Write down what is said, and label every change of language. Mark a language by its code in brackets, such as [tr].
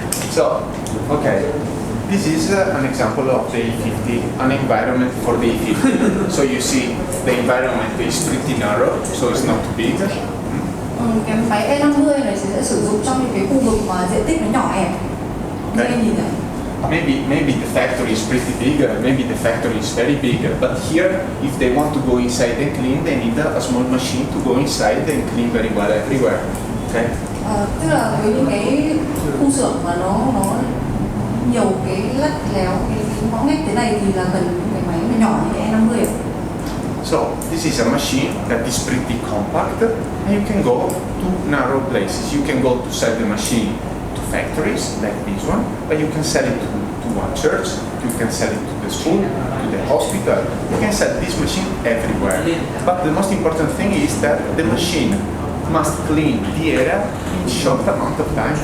[en] So, okay, this is an example of the E50, an environment for the E50. So you see the environment is pretty narrow, so it's not too big. [vi] Cái máy E50 này sẽ sử dụng trong những cái khu vực mà diện tích nó nhỏ hẹp. Như em nhìn thấy. [en] Maybe the factory is pretty big, maybe the factory is very big, but here, if they want to go inside and clean, they need a small machine to go inside and clean very well everywhere. Okay? [vi] Tức là với những cái khu xưởng mà nó nhiều cái lắt léo, cái ngõ ngách thế này thì là cần những cái máy nhỏ như cái E50. [en] So this is a machine that is pretty compact, and you can go to narrow places. You can go to sell the machine to factories like this one, but you can sell it to one church, you can sell it to the school, to the hospital. You can sell this machine everywhere. But the most important thing is that the machine must clean the area in short amount of time.